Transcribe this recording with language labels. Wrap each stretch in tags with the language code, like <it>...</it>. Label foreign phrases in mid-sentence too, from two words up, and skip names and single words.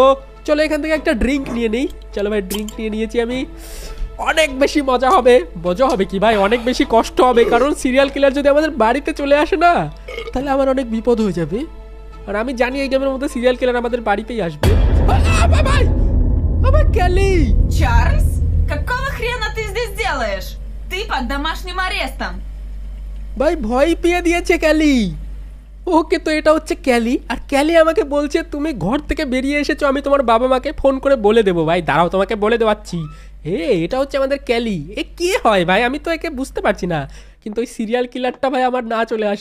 <bn>চলো এখান থেকে একটা ড্রিঙ্ক নিয়ে নেই। চলো ভাই ড্রিঙ্ক নিয়ে নিয়েছি আমি। অনেক বেশি মজা হবে। মজা হবে কি ভাই, অনেক বেশি কষ্ট হবে, কারণ</bn> <en>serial killer</en> <bn>যদি আমাদের বাড়িতে চলে আসে না তাহলে আমার অনেক বিপদ হয়ে যাবে। আর আমি জানি এই গেমের মধ্যে</bn> <en>serial killer</en> <bn>আমাদের বাড়িতেই আসবে। ভাই আমার ক্যালি।</bn> <ru>Чарльз, какого хрена ты здесь делаешь? Ты под домашним арестом.</ru> <bn>ভাই ভয় পেয়ে দিয়েছে ক্যালি। ওকে, তো এটা হচ্ছে ক্যালি, আর ক্যালি আমাকে বলছে তুমি ঘর থেকে বেরিয়ে এসেছো, আমি তোমার বাবা মাকে ফোন করে বলে দেবো। ভাই দাঁড়াও, তোমাকে বলে দেওয়াচ্ছি। এটা হচ্ছে আমাদের ক্যালি। এ কে হয় ভাই, আমি তো একে বুঝতে পারছি না। কিন্তু ওই</bn> <en>serial killerটা</en> <bn>ভাই আমার না চলে আসে।</bn>